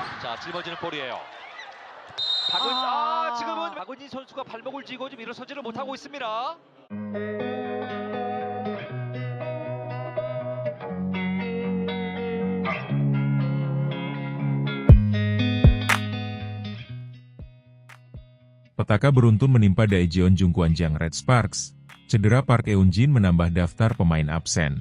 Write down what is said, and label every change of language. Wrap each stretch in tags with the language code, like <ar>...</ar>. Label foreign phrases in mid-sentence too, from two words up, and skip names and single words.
<ko>자, 짊어지는 볼이에요. 지금은 박은진 선수가 발목을 쥐고 좀 일어서지를 못하고 있습니다.</ko> <id>Petaka beruntun menimpa Daejeon Jungkwanjang Red Sparks. Cedera Park Eun-jin menambah daftar pemain absen.</id>